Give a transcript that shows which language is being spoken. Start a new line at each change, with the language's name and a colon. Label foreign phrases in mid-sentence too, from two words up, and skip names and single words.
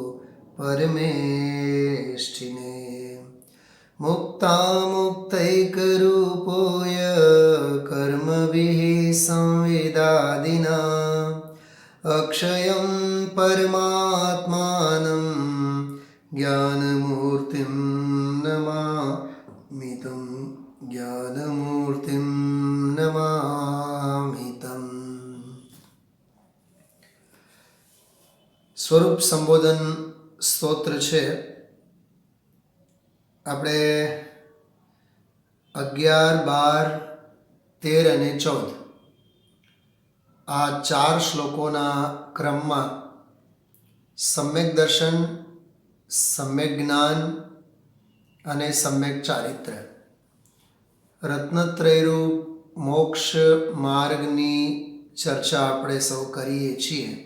Sanskrit: परमेष्ठिने, मुक्तामुक्तैकरूपोय कर्मभिः संवेदादिना, अक्षयं परमात्मानं ज्ञानमूर्तिं नमामि तं, ज्ञानमूर्तिं नमामि तं।
Gujarati: સ્વરૂપ સંબોધન સ્તોત્ર છે. આપણે 11, 12, 13 અને 14 આ 4 શ્લોકોના ક્રમમાં સમ્યક દર્શન, સમ્યક જ્ઞાન અને સમ્યક ચારિત્ર્ય, રત્નત્રયરૂપ મોક્ષ માર્ગની ચર્ચા આપણે સૌ કરીએ છીએ.